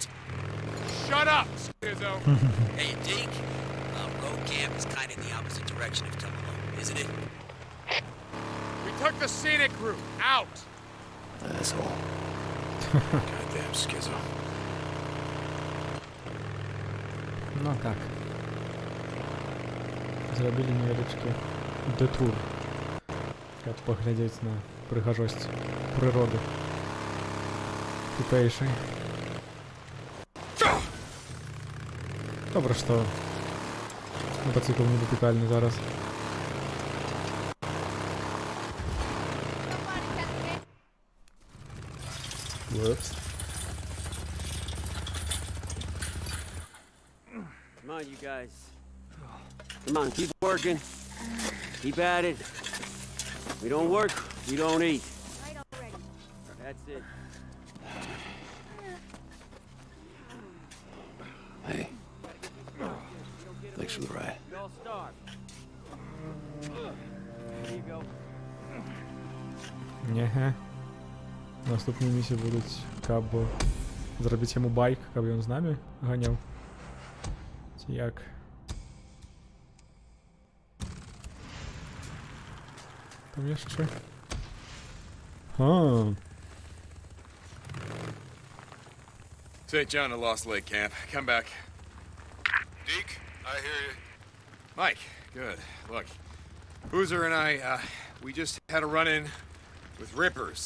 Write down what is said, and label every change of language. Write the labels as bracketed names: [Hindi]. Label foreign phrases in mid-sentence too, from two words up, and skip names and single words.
[English] Shut up, Skizzo. Hey, Deke, road camp is kind of in the opposite direction of Tumalo, isn't it? We took the scenic route. Out. Asshole. Goddamn Skizzo. [Belarusian] No tak. Зрабілі невялічкі дэтур, каб паглядзець на прыгажосць прыроды тутэйшай. Добра, што мотоцикл не датыкальны зараз. Упс. [English] Come on, you guys. Come on, keep working. Keep at it. We don't work, we don't eat. That's it. Hey. Thanks for the ride. Y'all starve. There you go. [Belarusian] Няга. Наступныя місіі будуць, каб зрабіць яму байк, каб ён з намі ганяў. Ці як? Там яшчэ. [English] St. John to Lost Lake Camp. Come back. Deke, I hear you. Mike, good. Look, Boozer and I, we just had a run-in with Rippers.